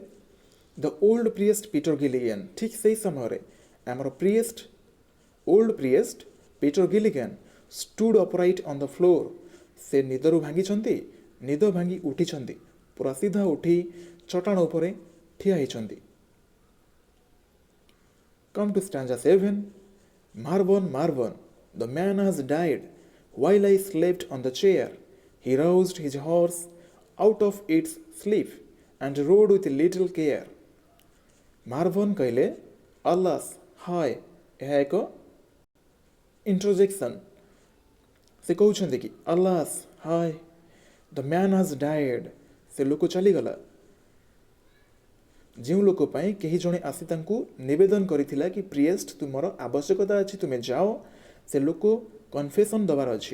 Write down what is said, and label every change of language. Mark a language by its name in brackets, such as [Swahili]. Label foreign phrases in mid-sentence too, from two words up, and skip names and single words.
[English] The old priest Peter Gilligan, [Odia] ଠିକ୍ ସେହି ସମୟରେ ଆମର [English] old priest Peter Gilligan stood upright on the floor, [Odia] ସେ ନିଦରୁ ଭାଙ୍ଗିଛନ୍ତି, ନିଦ ଭାଙ୍ଗି ଉଠିଛନ୍ତି, ପୁରା ସିଧା ଉଠି ଚଟାଣ ଉପରେ ଠିଆ ହେଇଛନ୍ତି। [English] Come to stanza 7. Marvon, Marvon, the man has died while I slept on the chair. He roused his horse out of its sleep and rode with little care. [Odia] ମାର୍ଭନ୍ କହିଲେ ଆଲାସ୍ ହାୟ, ଏହା ଏକ ଇଣ୍ଟ୍ରୋଜେକ୍ସନ୍। ସେ କହୁଛନ୍ତି କି ଆଲାସ୍ ହାୟ, [English] the man has died, [Odia] ସେ ଲୋକ ଚାଲିଗଲା। ଯେଉଁ ଲୋକ ପାଇଁ କେହି ଜଣେ ଆସି ତାଙ୍କୁ ନିବେଦନ କରିଥିଲା କି ପ୍ରିଏଷ୍ଟ ତୁମର ଆବଶ୍ୟକତା ଅଛି, ତୁମେ ଯାଅ, ସେ ଲୋକ କନଫେସନ୍ ଦେବାର ଅଛି।